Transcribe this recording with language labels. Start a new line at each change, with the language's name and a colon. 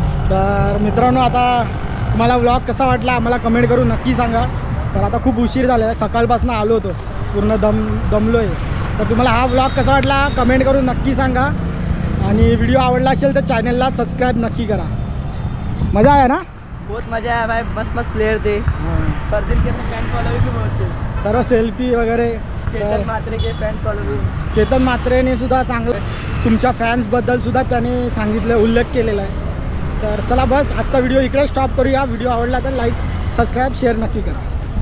Marathi: तर मित्रांनो आता तुम्हाला व्लॉग कसा वाटला आम्हाला कमेंट करून नक्की सांगा. तर आता खूप उशीर झाला आहे, सकाळपासून आलो होतो, पूर्ण दमलो आहे. तर तुम्हाला हा व्लॉग कसा वाटला कमेंट करून नक्की सांगा. आणि व्हिडिओ आवडला असेल तर चॅनलला सबस्क्राईब नक्की करा.
Hindi: मजा आया ना? बहुत मजा आया भाई. मस्त प्लेयर थे. फरदीन के फैन फॉलोइंग भी बहुत थे.
Marathi: सर्व सेल्फी वगैरे.
Hindi: केतन मात्रे के फॅन फॉलोइंग.
Marathi: केतन मात्रेने सुद्धा चांगलं तुमच्या फॅन्सबद्दल सुद्धा त्याने सांगितलं, उल्लेख केलेला आहे. तर चला बस आजचा व्हिडिओ इकडे स्टॉप करूया. व्हिडिओ आवडला तर लाईक सबस्क्राईब शेअर नक्की करा.